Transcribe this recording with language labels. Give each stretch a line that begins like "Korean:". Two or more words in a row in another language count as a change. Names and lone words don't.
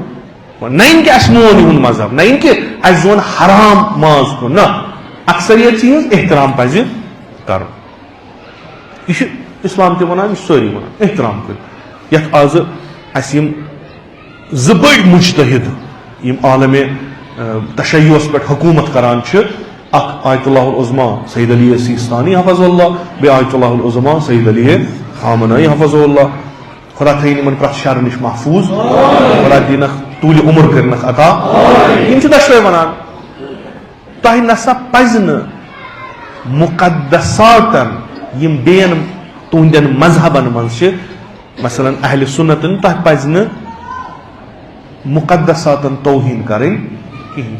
Kashmiri: نہ یِن کہِ اَسہِ مون یِہُنٛد مذہب, نہ یِن کہِ اَسہِ زون حرام ماز کھیوٚن, نہ اکثریت چھِ ہٕنٛز احترام پزِ کرُن. یہِ چھُ اسلام تہِ ونان, یہِ چھُ سٲری ونان احترام کٔرِو. یتھ آز اَسہِ یِم 2 بٔڑۍ مُجتہد یِم عالمِ تشیعس پٮ۪ٹھ حکوٗمت کران چھِ, اکھ آیت اللہ العظما سید علی سیستانی
Arabic: حفظ اللہ,
Kashmiri: بیٚیہِ آیت اللہ العظما سید علی خامنائی
Arabic: حفظ اللہ.
Kashmiri: خدا تھٲیِن یِمن پرٛٮ۪تھ شرٕ نِش محفوٗظ, خدا دِنکھ طوٗلہِ عُمر کٔرنکھ عطا. یِم چھِ دۄشوے ونان تۄہہِ نسا پزِ نہٕ مُقدساتن یِم بیٚین تُہنٛدٮ۪ن مذہبن منٛز چھِ مثلاً اہلِ سُنتن, تۄہہِ پزِ نہٕ مُقدساتن توہین کرٕنۍ کِہیٖنۍ.